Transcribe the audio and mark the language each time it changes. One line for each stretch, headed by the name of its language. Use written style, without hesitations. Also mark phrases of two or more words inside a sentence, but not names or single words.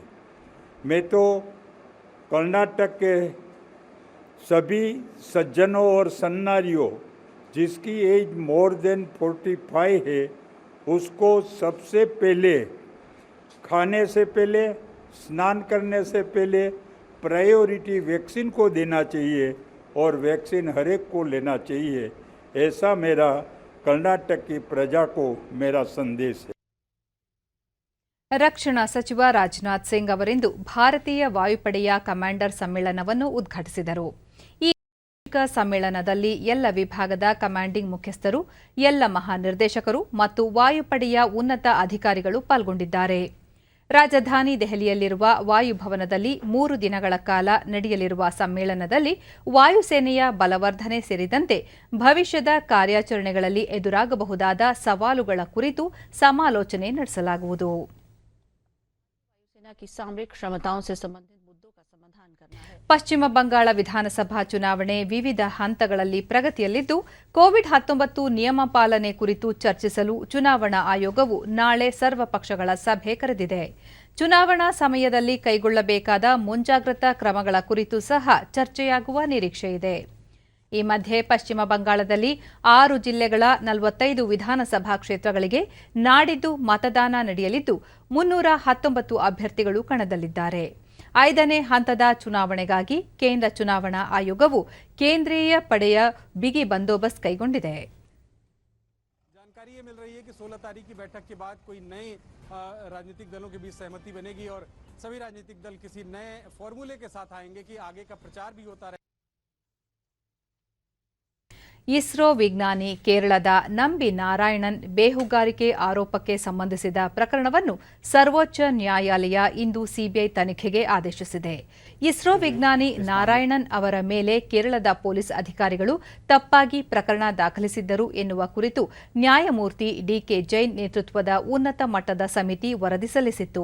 Hindi: मैं तो कर्नाटक के सभी सज्जनों और सन्नारियों जिसकी
English: age more than
Hindi: 45 है, उसको सबसे पहले खाने से पहले, स्नान करने से पहले
English: priority vaccine
Hindi: को देना चाहिए और वैक्सीन हर एक को लेना चाहिए. ऐसा मेरा कर्नाटक की प्रजा को मेरा संदेश है.
Kannada: ರಕ್ಷಣಾ ಸಚಿವ ರಾಜನಾಥ್ ಸಿಂಗ್ ಅವರಿಂದು ಭಾರತೀಯ ವಾಯುಪಡೆಯ ಕಮಾಂಡರ್ ಸಮ್ಮೇಳನವನ್ನು ಉದ್ಘಾಟಿಸಿದರು. ಸಮ್ಮೇಳನದಲ್ಲಿ ಎಲ್ಲ ವಿಭಾಗದ ಕಮಾಂಡಿಂಗ್ ಮುಖ್ಯಸ್ಥರು, ಎಲ್ಲ ಮಹಾನಿರ್ದೇಶಕರು ಮತ್ತು ವಾಯುಪಡೆಯ ಉನ್ನತ ಅಧಿಕಾರಿಗಳು ಪಾಲ್ಗೊಂಡಿದ್ದಾರೆ. ರಾಜಧಾನಿ ದೆಹಲಿಯಲ್ಲಿರುವ ವಾಯುಭವನದಲ್ಲಿ 3 ದಿನಗಳ ಕಾಲ ನಡೆಯಲಿರುವ ಸಮ್ಮೇಳನದಲ್ಲಿ ವಾಯುಸೇನೆಯ ಬಲವರ್ಧನೆ ಸೇರಿದಂತೆ ಭವಿಷ್ಯದ ಕಾರ್ಯಾಚರಣೆಗಳಲ್ಲಿ ಎದುರಾಗಬಹುದಾದ ಸವಾಲುಗಳ ಕುರಿತು ಸಮಾಲೋಚನೆ ನಡೆಸಲಾಗುವುದು.
Hindi: की सामरिक क्षमताओं से संबंधित मुद्दों का समाधान करना है.
Kannada: ಪಶ್ಚಿಮ ಬಂಗಾಳ ವಿಧಾನಸಭಾ ಚುನಾವಣೆ ವಿವಿಧ ಹಂತಗಳಲ್ಲಿ ಪ್ರಗತಿಯಲ್ಲಿದ್ದು, ಕೋವಿಡ್-19 ನಿಯಮ ಪಾಲನೆ ಕುರಿತು ಚರ್ಚಿಸಲು ಚುನಾವಣಾ ಆಯೋಗವು ನಾಳೆ ಸರ್ವಪಕ್ಷಗಳ ಸಭೆ ಕರೆದಿದೆ. ಚುನಾವಣಾ ಸಮಯದಲ್ಲಿ ಕೈಗೊಳ್ಳಬೇಕಾದ ಮುಂಜಾಗ್ರತಾ ಕ್ರಮಗಳ ಕುರಿತು ಸಹ ಚರ್ಚೆಯಾಗುವ ನಿರೀಕ್ಷೆಯಿದೆ. ಈ ಮಧ್ಯೆ ಪಶ್ಚಿಮ ಬಂಗಾಳದಲ್ಲಿ 6 ಜಿಲ್ಲೆಗಳ 45 ವಿಧಾನಸಭಾ ಕ್ಷೇತ್ರಗಳಿಗೆ ನಾಡಿದ್ದು ಮತದಾನ ನಡೆಯಲಿದ್ದು 319 ಅಭ್ಯರ್ಥಿಗಳು ಕಣದಲ್ಲಿದ್ದಾರೆ. 5ನೇ ಹಂತದ ಚುನಾವಣೆಗಾಗಿ ಕೇಂದ್ರ ಚುನಾವಣಾ ಆಯೋಗವು ಕೇಂದ್ರೀಯ ಪಡೆಯ ಬಿಗಿ ಬಂದೋಬಸ್ತ್ ಕೈಗೊಂಡಿದೆ.
Hindi: जानकारी ये मिल रही है कि 16 तारीख की बैठक के बाद कोई नए राजनीतिक दलों के बीच सहमति बनेगी और सभी राजनीतिक दल किसी नए फॉर्मूले के साथ आएंगे कि आगे का प्रचार भी होता रहे.
Kannada: ಇಸ್ರೋ ವಿಜ್ಞಾನಿ ಕೇರಳದ ನಂಬಿ ನಾರಾಯಣನ್ ಬೇಹುಗಾರಿಕೆ ಆರೋಪಕ್ಕೆ ಸಂಬಂಧಿಸಿದ ಪ್ರಕರಣವನ್ನು ಸರ್ವೋಚ್ಚ ನ್ಯಾಯಾಲಯ ಇಂದು ಸಿಬಿಐ ತನಿಖೆಗೆ ಆದೇಶಿಸಿದೆ. ಇಸ್ರೋ ವಿಜ್ಞಾನಿ ನಾರಾಯಣನ್ ಅವರ ಮೇಲೆ ಕೇರಳದ ಪೊಲೀಸ್ ಅಧಿಕಾರಿಗಳು ತಪ್ಪಾಗಿ ಪ್ರಕರಣ ದಾಖಲಿಸಿದ್ದರು ಎನ್ನುವ ಕುರಿತು ನ್ಯಾಯಮೂರ್ತಿ ಡಿಕೆ ಜೈನ್ ನೇತೃತ್ವದ ಉನ್ನತ ಮಟ್ಟದ ಸಮಿತಿ ವರದಿ ಸಲ್ಲಿಸಿತ್ತು.